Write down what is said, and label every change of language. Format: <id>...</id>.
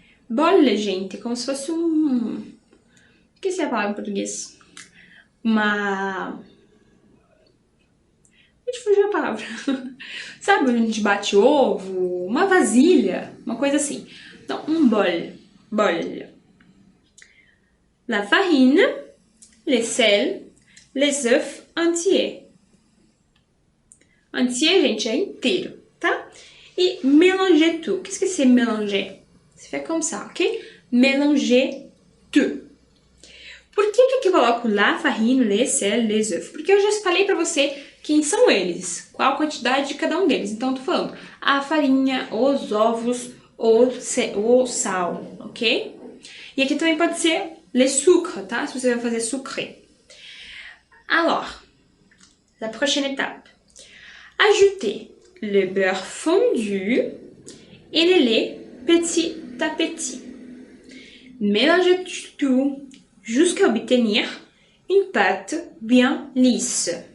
<pt>Bol, gente, é como se fosse Esqueci a palavra em português. Uma... A gente fugiu a palavra. Sabe onde a gente bate ovo? Uma vasilha, uma coisa assim. Então, um bol. Bol.</pt> <fr>La farine, les sels, les œufs entiers.</fr> <pt>Entier, gente, é inteiro, tá?</pt> <fr>E mélanger tout. Qu'est-ce que c'est mélanger? C'est fait comme ça, ok? Mélanger tout.</fr> <pt>Por que aqui eu coloco</pt> <fr>la farine, les sels, les œufs?</fr> <pt>Porque eu já falei pra você quem são eles, qual a quantidade de cada um deles. Então, eu tô falando a farinha, os ovos, o sal, ok? E aqui também pode ser</pt> <fr>les sucres,</fr> <pt>tá? Se você vai fazer sucré.</pt> <fr>Alors, la prochaine étape. Ajoutez le beurre fondu et le lait petit à petit. Mélangez tout jusqu'à obtenir une pâte bien lisse.</fr>